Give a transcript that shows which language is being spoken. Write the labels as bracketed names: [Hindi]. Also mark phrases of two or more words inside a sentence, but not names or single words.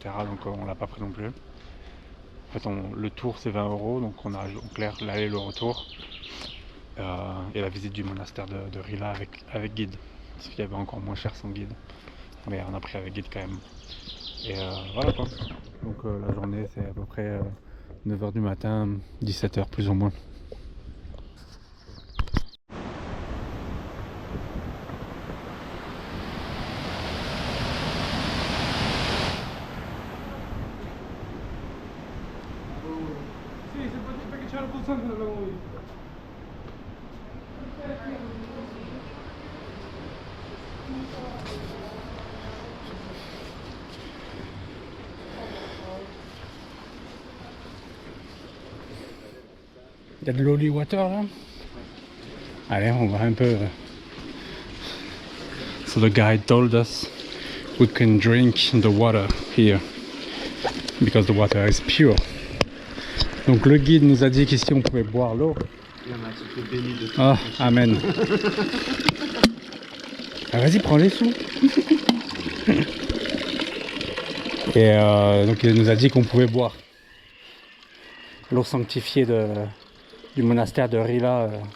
[French] Donc on l'a pas pris non plus. En fait le tour c'est 20 €, donc on a en clair l'aller et le retour. Et la visite du monastère de Rila avec guide. Parce qu'il y avait encore moins cher sans guide. Mais on a pris avec guide quand même. Et voilà quoi. Donc la journée c'est à peu près 9 h du matin, 17 h plus ou moins. [Italian] Sì, se potete perché c'era il pulsante l'avevo io. [French] Il y a de l' [English] holy water [French] là. Allez, on va un peu. [English] So the guide told us we can drink the water here because the water is pure. [French] Donc le guide nous a dit qu'ici on pouvait boire l'eau. Ah, amen. Ah, vas-y, prends les sous. Et donc il nous a dit qu'on pouvait boire l'eau sanctifiée du monastère de Rila.